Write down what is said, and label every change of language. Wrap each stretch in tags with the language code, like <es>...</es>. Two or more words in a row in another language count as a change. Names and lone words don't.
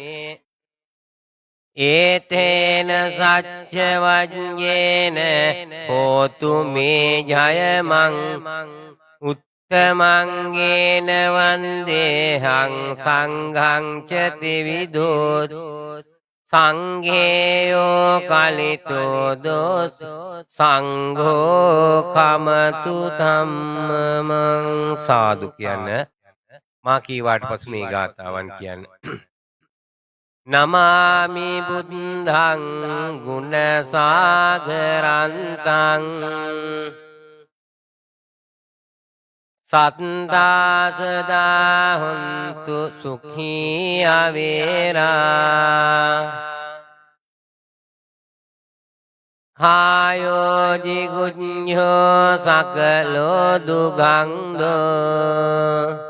<pi>ඒතේන සච්ච වජ්ජේන හෝතු මේ ජයමං උත්තමංගේන වන්දේහං සංඝං ච ත්‍රිවිධෝ සංඝේයෝ කලිතෝ දෝස සංඝෝ කමතු ධම්මං</pi> <si>සාදු කියන්න මා කීවාට පසු මේ ගාථාවන් කියන්න</si> <pi>නමාමි බුද්ධං ගුණ සාගරන්තං සත්තා සදා හොන්තු සුඛී අවේරා කායෝ ජිගුඤ්ඤෝ සකලෝ දුගංගෝ</pi>